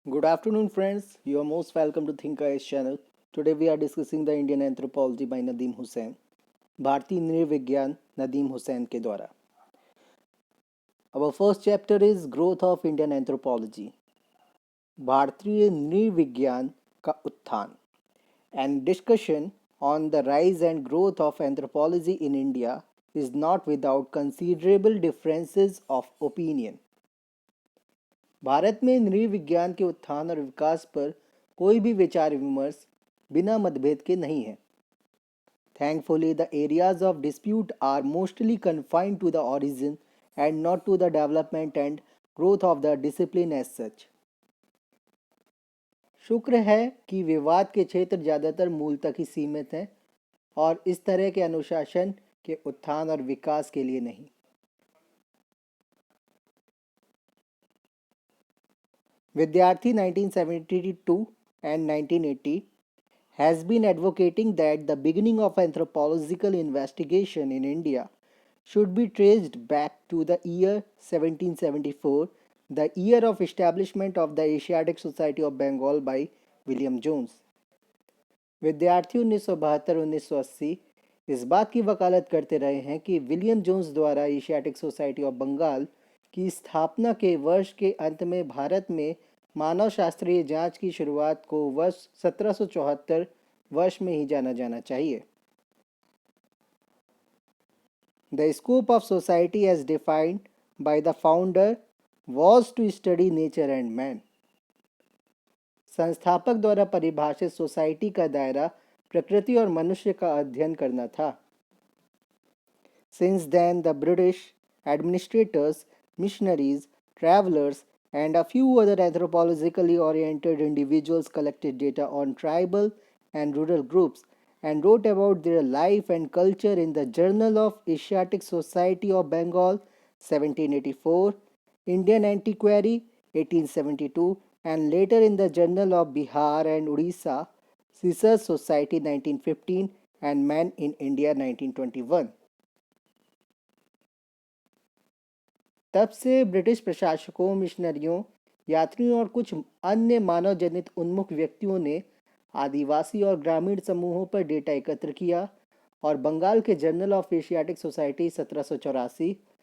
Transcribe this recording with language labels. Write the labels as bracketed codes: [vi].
[en] Good afternoon, friends. You are most welcome to Think Eyes channel. Today we are discussing the Indian anthropology by Nadeem Hussain. [hi] भारतीय नृविज्ञान नदीम हुसैन के द्वारा. [en] Our first chapter is Growth of Indian Anthropology. [hi] भारतीय नृविज्ञान का उत्थान. [en] And discussion on the rise and growth of anthropology in India is not without considerable differences of opinion. [hi] Bharat में नृविज्ञान के उत्थान और विकास पर कोई भी विचार विमर्श बिना मतभेद के नहीं है. [en] Thankfully, the areas of dispute are mostly confined to the origin and not to the development and growth of the discipline as such. [hi] शुक्र है कि विवाद के क्षेत्र ज़्यादातर मूल तक ही सीमित हैं और इस तरह के अनुशासन के उत्थान और विकास के लिए नहीं. [en] Vidyarthi 1972 and 1980 has been advocating that the beginning of anthropological investigation in India should be traced back to the year 1774, the year of establishment of the Asiatic Society of Bengal by William Jones. [hi] विद्यार्थी 1972-1980 इस बात की वकालत करते रहे हैं कि William Jones द्वारा एशियाटिक सोसाइटी ऑफ बंगाल की स्थापना के वर्ष के अंत में भारत में मानव शास्त्रीय जांच की शुरुआत को वर्ष 1774 वर्ष में ही जाना जाना चाहिए. [en] The scope of society as defined by the founder was to study nature and man. [hi] संस्थापक द्वारा परिभाषित सोसाइटी का दायरा प्रकृति और मनुष्य का अध्ययन करना था. [en] Since then, the British administrators, missionaries, travelers, and a few other anthropologically oriented individuals collected data on tribal and rural groups and wrote about their life and culture in the Journal of Asiatic Society of Bengal 1784, Indian Antiquary 1872, and later in the Journal of Bihar and Odisha Research Society 1915 and Man in India 1921. [hi] तब से British प्रशासकों, मिशनरियों, यात्रियों और कुछ अन्य मानव जनित उन्मुख व्यक्तियों ने आदिवासी और ग्रामीण समूहों पर डेटा एकत्र किया और बंगाल के जर्नल ऑफ एशियाटिक सोसाइटी 1784,